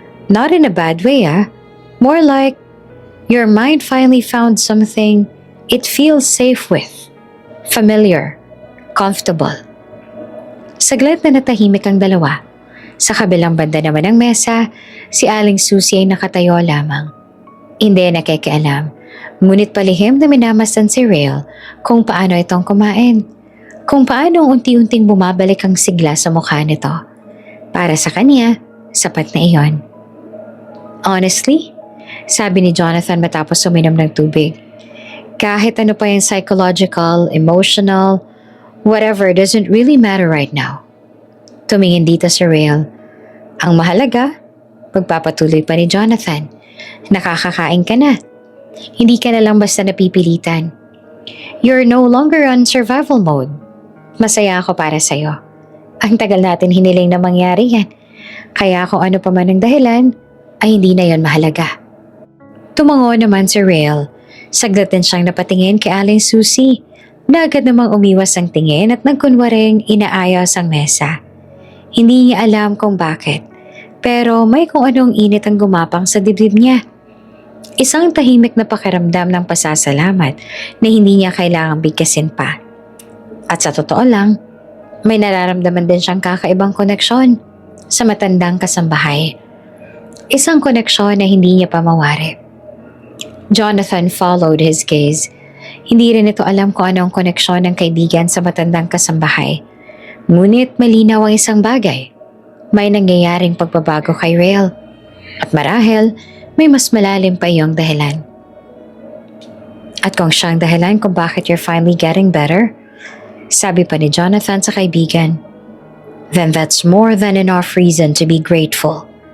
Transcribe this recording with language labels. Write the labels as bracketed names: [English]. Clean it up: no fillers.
[English] Not in a bad way, More like your mind finally found something it feels safe with. Familiar. Comfortable. [Filipino] Saglit na natahimik ang dalawa. Sa kabilang banda naman ng mesa, si Aling Susie ay nakatayo lamang. Hindi nakikialam, ngunit palihim na minamasdan si Rail kung paano itong kumain. Kung paano unti-unting bumabalik ang sigla sa mukha nito. Para sa kanya, Sapat na iyon. Honestly, sabi ni Jonathan matapos uminom ng tubig, kahit ano pa yung psychological, emotional, [English] whatever doesn't really matter right now. [Filipino] Tumingin dito si Rael. Ang mahalaga, pagpapatuloy pa ni Jonathan. Nakakakain ka na. Hindi ka na lang basta napipilitan. [English] You're no longer on survival mode. [Filipino] Masaya ako para sa'yo. Ang tagal natin hiniling na mangyari yan. Kaya kung ano pa man ang dahilan, ay hindi na yon mahalaga. Tumango naman si Rael. Saglit din siyang napatingin kay Aling Susie na agad namang umiwas ang tingin at nagkunwaring inaayos ang mesa. Hindi niya alam kung bakit, pero may kung anong init ang gumapang sa dibdib niya. Isang tahimik na pakiramdam ng pasasalamat na hindi niya kailangang bigkasin pa. At sa totoo lang, may nararamdaman din siyang kakaibang koneksyon sa matandang kasambahay. Isang koneksyon na hindi niya pa mawari. [English] Jonathan followed his gaze. [Filipino] Hindi rin ito alam kung anong koneksyon ng kaibigan sa matandang kasambahay. Ngunit malinaw ang isang bagay. May nangyayaring pagbabago kay Rael. At marahil, may mas malalim pa iyong dahilan. At kung siyang dahilan kung bakit [English] you're finally getting better, [Filipino] sabi pa ni Jonathan sa kaibigan, [English] then that's more than enough reason to be grateful.